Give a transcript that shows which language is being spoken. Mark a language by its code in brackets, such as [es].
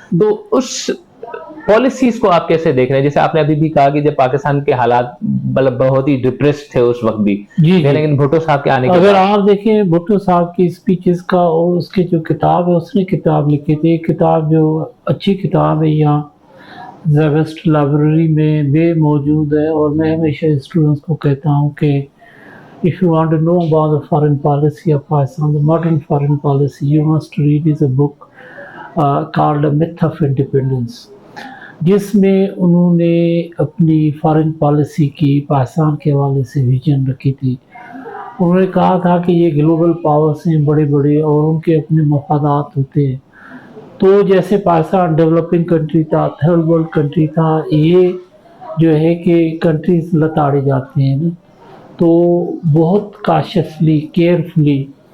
[ur] تو اس پالیسیز کو آپ کیسے دیکھ رہے ہیں؟ جیسے آپ نے ابھی بھی کہا کہ جب پاکستان کے حالات مطلب بہت ہی ڈپریسڈ تھے اس وقت بھی، لیکن بھٹو صاحب کے آنے کے اگر آپ دیکھیں بھٹو صاحب کی اسپیچز کا اور اس کی جو کتاب ہے، اس نے کتاب لکھی تھی، ایک کتاب جو اچھی کتاب ہے، یہاں زیوسٹ لائبریری میں بے موجود ہے. اور میں ہمیشہ اسٹوڈنٹس کو کہتا ہوں کہ [en] if you want to know about the foreign policy of Pakistan, the modern foreign policy, you must read is a book called A Myth of Independence, [ur] جس میں انہوں نے اپنی فارن پالیسی کی پاکستان کے حوالے سے ویژن رکھی تھی. انہوں نے کہا تھا کہ یہ گلوبل پاورز ہیں بڑے بڑے، اور ان کے اپنے مفادات ہوتے ہیں. تو جیسے پاکستان ڈیولپنگ کنٹری تھا، تھرڈ ورلڈ کنٹری تھا، یہ جو ہے کہ کنٹریز لتاڑے جاتے ہیں نا، تو بہت کاشسلی، کیئرفلی.